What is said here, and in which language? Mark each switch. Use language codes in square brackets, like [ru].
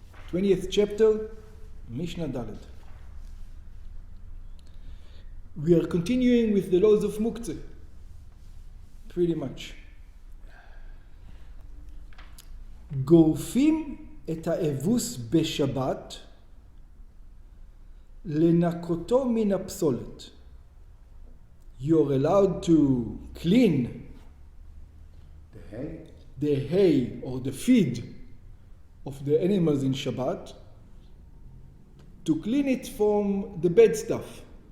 [en] 20th chapter, Mishnah Daled. We are continuing with the laws of Muktzeh. Pretty much. [he] גורפים את האבוס בשבת לנקותו מן הפסולת. [en] You're allowed to clean the hay or the feed of the animals in Shabbat, to clean it from the bad stuff.